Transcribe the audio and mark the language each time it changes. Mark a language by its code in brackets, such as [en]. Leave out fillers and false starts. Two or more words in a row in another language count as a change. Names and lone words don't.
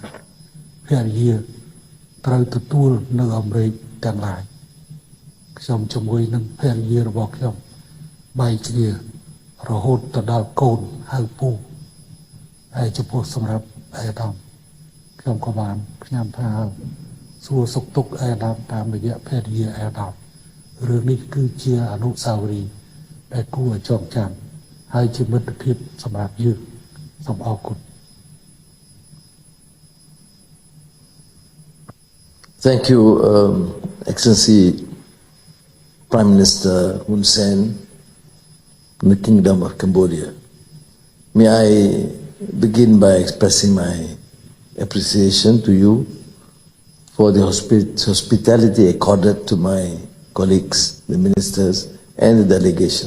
[km] ភរិយាត្រូវទទួលនៅអាមេរិកទាំងឡាយខ្ញុំជាមួយនឹងភរិយារបស់ខ្ញុំបែកគ្នារហូតទៅដល់កូនហៅពូហើយចំពោះសម្រាប់អេដាមខ្ញុំក៏បានផ្ញើថាសួរសុខទុក្ខអេដាមតាមរយៈភរិយាអេដាមរឿងនេះគឺជាអនុស្សាវរីយ៍ដែលគួរឲ្យចងចាំហើយជាមិត្តភាពសម្រាប់យើងសូមអរគុណ [en] Thank you, Excellency Prime Minister Hun Sen, the Kingdom of Cambodia. May I begin by expressing my appreciation to you for the hospitality accorded to my colleagues, the ministers, and the delegation.